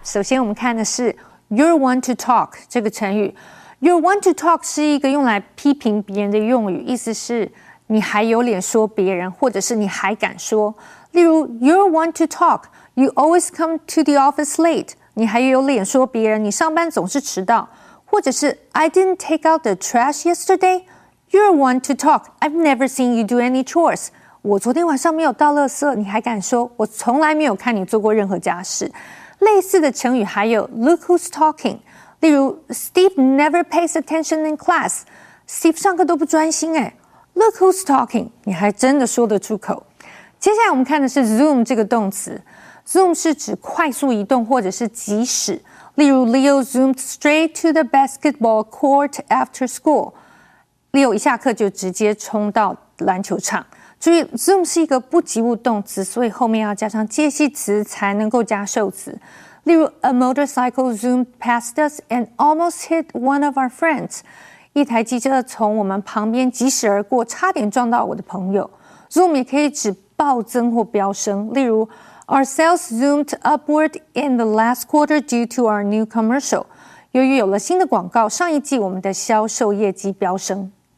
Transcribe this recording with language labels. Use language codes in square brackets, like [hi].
[zh] 首先我们看的是 [en] You're one to talk [zh] 这个成语。 [en] You're one to talk [zh] 是一个用来批评别人的用语，意思是你还有脸说别人，或者是你还敢说。例如 [en] You're one to talk, you always come to the office late. [zh] 你还有脸说别人，你上班总是迟到。或者是 [en] I didn't take out the trash yesterday. You're one to talk. I've never seen you do any chores. [zh] 我昨天晚上没有倒垃圾，你还敢说？我从来没有看你做过任何家事。类似的成语还有 [en] Look who's talking. [zh] 例如 [en] Steve never pays attention in class. [zh] Steve 上课都不专心诶。 [en] Look who's talking. [zh] 你还真的说得出口。接下来我们看的是 zoom 这个动词。Zoom 是指快速移动或者是即时。例如 [en] Leo zoomed straight to the basketball court after school. [zh] Leo 一下课就直接冲到篮球场。注意 zoom 是一个不及物动词，所以后面要加上介系词才能够加受词。例如 [en] A motorcycle zoomed past us and almost hit one of our friends. [zh] 一台机车从我们旁边疾驶而过，差点撞到我的朋友。 Zoom 也可以指暴增或飙升，例如 [en] Our sales zoomed upward in the last quarter due to our new commercial. [zh] 由于有了新的广告，上一季我们的销售业绩飙升。